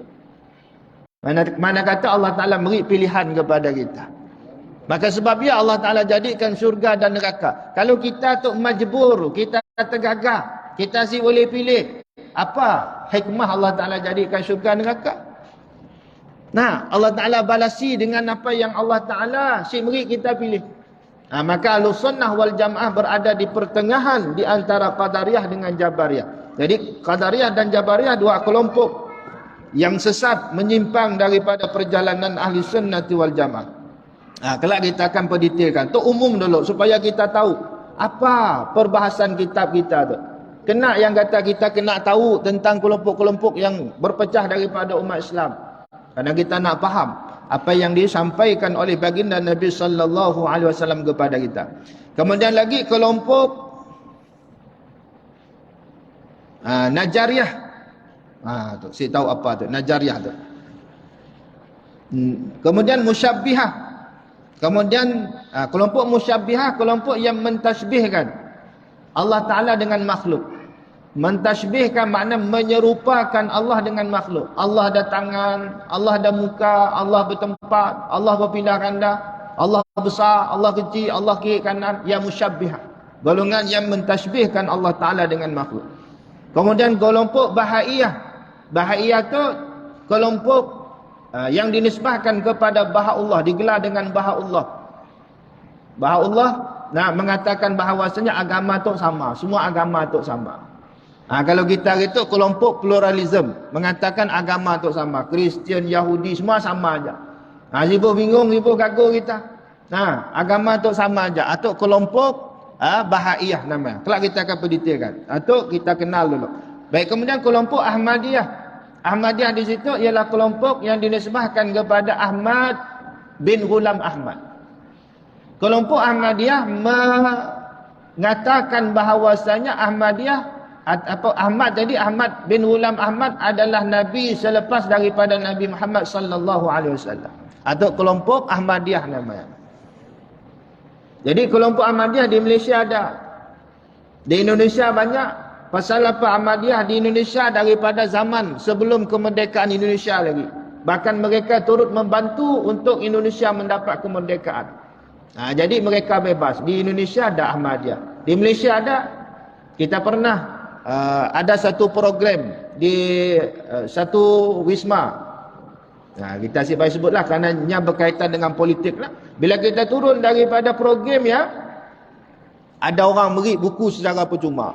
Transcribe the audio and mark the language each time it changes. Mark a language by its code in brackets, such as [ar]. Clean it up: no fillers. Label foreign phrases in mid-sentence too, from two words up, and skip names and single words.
[ms] Mana kata Allah Taala beri pilihan kepada kita. Maka sebab ya Allah Taala jadikan syurga dan neraka. Kalau kita tu majbur, kita tergagah, kita si boleh pilih. Apa hikmah Allah Taala jadikan syurga neraka? Nah, Allah Ta'ala balasi dengan apa yang Allah Ta'ala beri kita pilih. Nah, maka Ahlussunnah wal Jamaah berada di pertengahan di antara Qadariyah dengan Jabariyah. Jadi Qadariyah dan Jabariyah dua kelompok yang sesat, menyimpang daripada perjalanan Ahlussunnah wal Jamaah. Nah, kelak kita akan perdetailkan. Tu umum dulu supaya kita tahu apa perbahasan kitab kita tu. Kena yang kata kita kena tahu tentang kelompok-kelompok yang berpecah daripada umat Islam. Karena kita nak faham apa yang disampaikan oleh baginda Nabi [ar] صلى الله عليه وسلم [ms] kepada kita. Kemudian lagi kelompok Najariyah. Tu saya tahu apa tu Najariyah tu. Kemudian Musyabbihah. Kemudian kelompok Musyabbihah, kelompok yang mentasbihkan Allah Taala dengan makhluk. Mentasbihkan makna menyerupakan Allah dengan makhluk. Allah ada tangan, Allah ada muka, Allah bertempat, Allah berpindah ganda, Allah besar, Allah kecil, Allah kiri kanan. Ya musyabbihah, golongan yang mentasbihkan Allah Ta'ala dengan makhluk. Kemudian kelompok Bahaiyah. Bahaiyah tu kelompok yang dinisbahkan kepada Bahaullah, digelar dengan Bahaullah. Bahaullah mengatakan bahawasanya agama tu sama, semua agama tu sama. Kalau kita itu kelompok pluralism, mengatakan agama tu sama, Kristian, Yahudi semua sama aja. Sibuk bingung, sibuk gagal kita. Agama tu sama aja. Atau kelompok Bahaiyah namanya. Kelak kita akan perdetailkan. Atau kita kenal dulu. Baik, kemudian kelompok Ahmadiyah. Ahmadiyah di situ ialah kelompok yang dinisbahkan kepada Ahmad bin Ghulam Ahmad. Kelompok Ahmadiyah mengatakan bahawasanya Ahmadiyah Ahmad, jadi Ahmad bin Ghulam Ahmad adalah nabi selepas daripada Nabi Muhammad [ar] صلى الله عليه وسلم. [ms] Atau kelompok Ahmadiyah namanya. Jadi kelompok Ahmadiyah di Malaysia ada. Di Indonesia banyak. Pasal apa Ahmadiyah di Indonesia daripada zaman sebelum kemerdekaan Indonesia lagi. Bahkan mereka turut membantu untuk Indonesia mendapat kemerdekaan. Jadi mereka bebas. Di Indonesia ada Ahmadiyah. Di Malaysia ada. Kita pernah ada satu program di satu wisma. Kita sebutlah kerana berkaitan dengan politik lah. Bila kita turun daripada program ya, ada orang beri buku secara percuma.